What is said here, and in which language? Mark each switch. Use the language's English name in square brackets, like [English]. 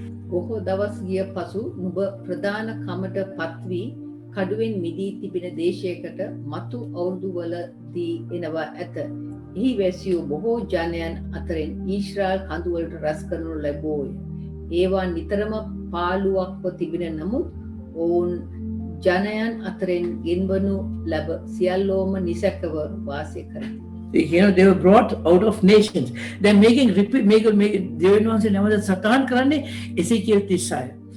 [Sinhala] බොහෝ දවස් ගිය පසු නුඹ ප්‍රධාන කමට පත්වී කඩුවෙන් මිදී තිබෙන දේශයකට මතු අවුරුදුවලදී එනවා ඇත. එහි වැසියූ බොහෝ ජනයන් අතරින් ඊශ්‍රායල් කඳුවලට රැස් කරනු ලැබෝය. ඒවා නිතරම පාළුවක්ව තිබෙන නමුත් ඔවුන් ජනයන් අතරින් ගෙන්වනු ලැබ සියල්ලෝම නිසැකව වාසය කරති. [English] They were brought out of nations. They're making [Sinhala] දෙවියන් වහන්සේ නැවත සටහන් කරන්නේ එසේකියල් 36.